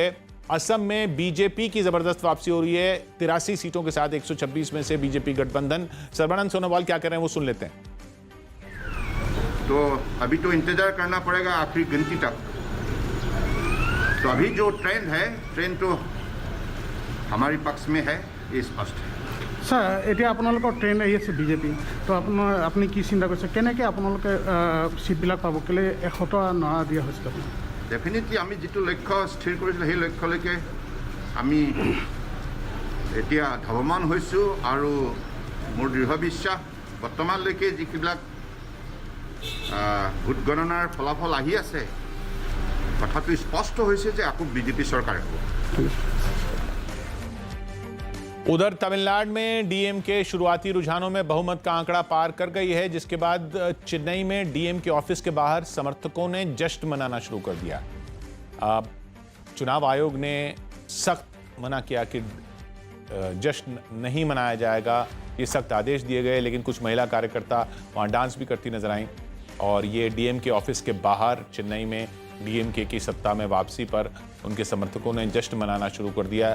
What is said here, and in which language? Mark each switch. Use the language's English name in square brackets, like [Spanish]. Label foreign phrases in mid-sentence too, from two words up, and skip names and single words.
[Hindi] असम में बीजेपी की जबरदस्त वापसी हो रही है 83 सीटों के साथ 126 में से बीजेपी गठबंधन। सर्बानंद सोनोवाल क्या कर रहे हैं वो सुन लेते हैं। तो अभी तो इंतजार करना पड़ेगा आखिरी गिनती तक। तो अभी जो ट्रेंड तो हमारे पक्ष में है, ये स्पष्ट है। सर, [Assamese] এতিয়া আপোনালোকৰ ট্ৰেইন আহি আছে বিজেপি, তো আপুনি কি চিন্তা কৰিছে, কেনেকৈ আপোনালোকে চিটবিলাক পাব, কেলে 100টা নৰা দিয়া হৈছিল? ডেফিনেটলি আমি যিটো লক্ষ্য স্থিৰ কৰিছিলোঁ সেই লক্ষ্যলৈকে আমি এতিয়া ধাৱমান হৈছোঁ আৰু মোৰ দৃঢ় বিশ্বাস বৰ্তমানলৈকে যিবিলাক ভোট গণনাৰ ফলাফল আহি আছে, কথাটো স্পষ্ট হৈছে যে আকৌ বিজেপি চৰকাৰ হ'ব। [Hindi] उधर तमिलनाडु में डीएमके शुरुआती रुझानों में बहुमत का आंकड़ा पार कर गई है, जिसके बाद चेन्नई में डीएमके ऑफिस के बाहर समर्थकों ने जश्न मनाना शुरू कर दिया। चुनाव आयोग ने सख्त मना किया कि जश्न नहीं मनाया जाएगा, ये सख्त आदेश दिए गए, लेकिन कुछ महिला कार्यकर्ता वहाँ डांस भी करती नजर आईं और ये डीएमके ऑफिस के बाहर चेन्नई में डीएमके की सत्ता में वापसी पर उनके समर्थकों ने जश्न मनाना शुरू कर दिया।